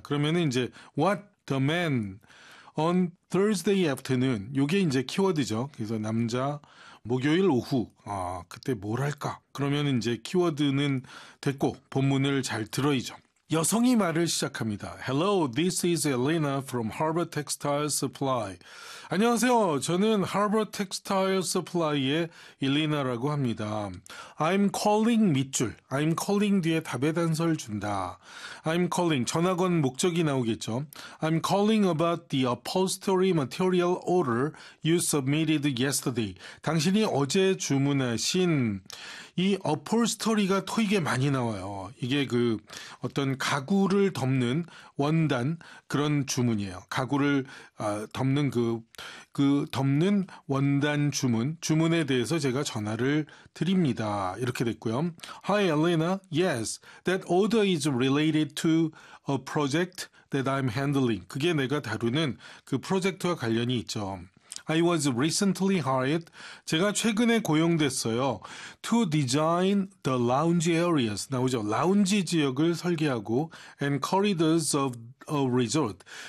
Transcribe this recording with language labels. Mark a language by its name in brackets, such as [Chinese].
[Korean] 그러면은 이제 [English] what the man on Thursday afternoon. [Korean] 요게 이제 키워드죠. 그래서 남자 목요일 오후, 그때 뭘 할까? 그러면 이제 키워드는 됐고, 본문을 잘 들어야죠. 여성이 말을 시작합니다. [English] Hello, this is Elena from Harbor Textile Supply. [Korean] 안녕하세요. 저는 Harbor Textile Supply의 Elena라고 합니다. [English] I'm calling [Korean] 밑줄. [English] I'm calling [Korean] 뒤에 답의 단서를 준다. [English] I'm calling. [Korean] 전화 건 목적이 나오겠죠. [English] I'm calling about the upholstery material order you submitted yesterday. [Korean] 당신이 어제 주문하신 이 upholstery가 토익에 많이 나와요. 이게 그 어떤 가구를 덮는 원단 그런 주문이에요. 가구를 덮는 그 덮는 원단 주문에 대해서 제가 전화를 드립니다. 이렇게 됐고요. [English] Hi, Elena. Yes, that order is related to a project that I'm handling. [Korean] 그게 내가 다루는 그 프로젝트와 관련이 있죠. [English] I was recently hired. [Korean] 제가 최근에 고용됐어요. [English] To design the lounge areas. [Korean] 나오죠. 라운지 지역을 설계하고 [English] and corridors of a resort.